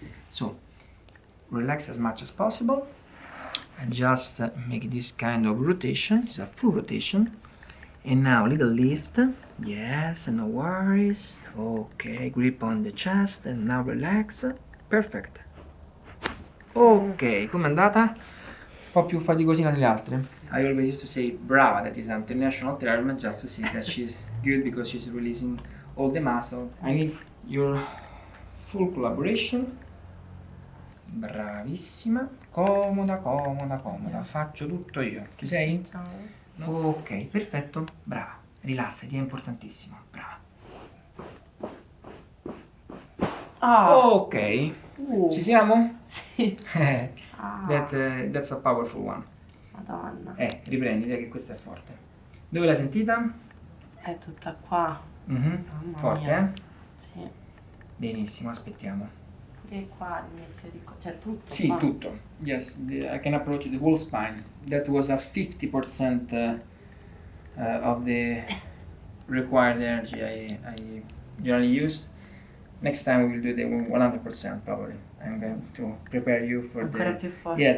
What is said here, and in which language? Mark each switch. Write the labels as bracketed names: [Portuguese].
[English] So relax as much as possible and just make this kind of rotation. It's a full rotation. And now little lift. Yes, no worries. Okay, grip on the chest and now relax. Perfect. [Italian] Ok, com'è andata? Un po' più faticosina delle altre. [English] I always used to say brava, that is an international term, just to say that she's good because she's releasing all the muscle. I need your full collaboration. [Italian] Bravissima. Comoda. Faccio tutto io. Ci sei? Ciao. Ok, perfetto. Brava. Rilassati, è importantissimo. Brava. Ok. Ci siamo? Sì. [English] That's a powerful one. [Italian] Madonna. Riprendi, dai che questa è forte. Dove l'hai sentita? È tutta qua. Mamma Forte, mia. Sì. Benissimo, aspettiamo. Pure qua all'inizio di cioè tutto. Sì, qua. tutto. [English] Yes, I can approach the whole spine. That was a 50% of the required energy I generally use. Next time we will do the 100% probably. I'm going to prepare you for [Italian] Ancora più forte.